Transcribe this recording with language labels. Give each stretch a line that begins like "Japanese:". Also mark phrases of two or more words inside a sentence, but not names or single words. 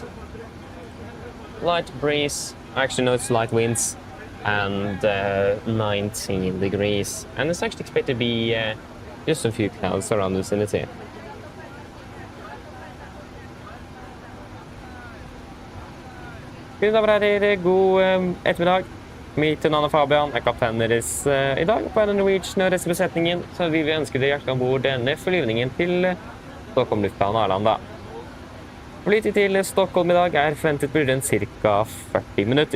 English: Light breeze, actually no, it's light winds, and 19 degrees. And it's actually expected to be just a few clouds around the vicinity.
Norwegian: God ettermiddag. Mitt navn er Fabian, er kaptein deres i dag på Norwegian og resten av besetningen, så vi vil ønske dere hjertelig ombord denne flyvningen til Stockholm lufthavn Arlanda. Flytid til Stockholm i dag er forventet på rundt ca. 40 minutter.